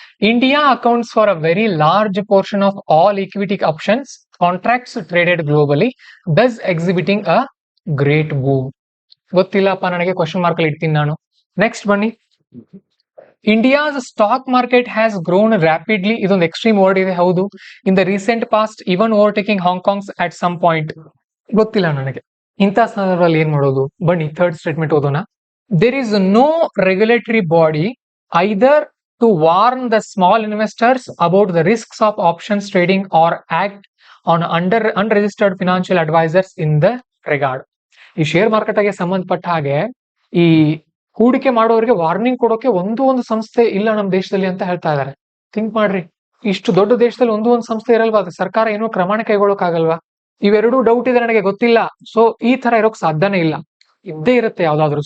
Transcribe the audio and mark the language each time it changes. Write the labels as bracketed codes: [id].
[en] India accounts for a very large portion of all equity options contracts traded globally, thus exhibiting a great boom. [kn] ಗೊತ್ತಿಲ್ಲಪ್ಪ ನನಗೆ, question mark ಅಲ್ಲಿ ಇಡ್ತೀನಿ ನಾನು. Next ಬನ್ನಿ. [en] India's stock market has grown rapidly. [kn] ಇದೊಂದು extreme word ಇದೆ, ಹೌದು. [en] In the recent past even overtaking Hong Kong's at some point. [kn] ಗೊತ್ತಿಲ್ಲ ನನಗೆ. ಇಂಥ ಸಂದರ್ಭದಲ್ಲಿ ಏನ್ ಮಾಡೋದು? ಬನ್ನಿ ಥರ್ಡ್ ಸ್ಟೇಟ್ಮೆಂಟ್ ಓದೋಣ. [en] There is no regulatory body either to warn the small investors about the risks of options trading or act on unregistered financial advisors in the regard. [kn] ಈ share market ಗೆ ಸಂಬಂಧಪಟ್ಟ ಹಾಗೆ ಈ ಹೂಡಿಕೆ ಮಾಡೋರಿಗೆ ವಾರ್ನಿಂಗ್ ಕೊಡೋಕೆ ಒಂದು ಸಂಸ್ಥೆ ಇಲ್ಲ ನಮ್ಮ ದೇಶದಲ್ಲಿ ಅಂತ ಹೇಳ್ತಾ ಇದ್ದಾರೆ. ಥಿಂಕ್ ಮಾಡ್ರಿ, ಇಷ್ಟು ದೊಡ್ಡ ದೇಶದಲ್ಲಿ ಒಂದು ಸಂಸ್ಥೆ ಇರಲ್ವಾ? ಅದು ಸರ್ಕಾರ ಏನೋ ಕ್ರಮ ಕೈಗೊಳ್ಳೋಕಾಗಲ್ವಾ? ಇವೆರಡೂ ಡೌಟ್ ಇದೆ, ನನಗೆ ಗೊತ್ತಿಲ್ಲ. ಸೊ ಈ ತರ ಇರೋಕ್ ಸಾಧ್ಯನೇ ಇಲ್ಲ, ಇದ್ದೇ ಇರುತ್ತೆ ಯಾವ್ದಾದ್ರು.